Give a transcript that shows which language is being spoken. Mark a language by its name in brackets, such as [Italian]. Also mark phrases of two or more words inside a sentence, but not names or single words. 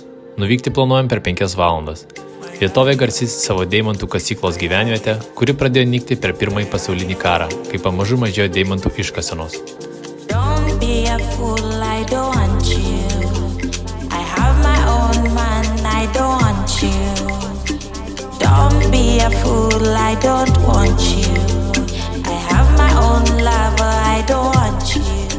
[Lithuanian] Nuvykti planuojam per 5 valandas. Vietovė garsys savo deimantų kasyklos gyvenvietę, kuri pradėjo nykti per Pirmąjį pasaulinį karą, kai pamažu mažėjo deimantų iškasenos. [English] Don't be a fool, I don't want you. I have my own man, I don't want you. Don't be a fool, I don't want you. I have my own lover, I don't want you.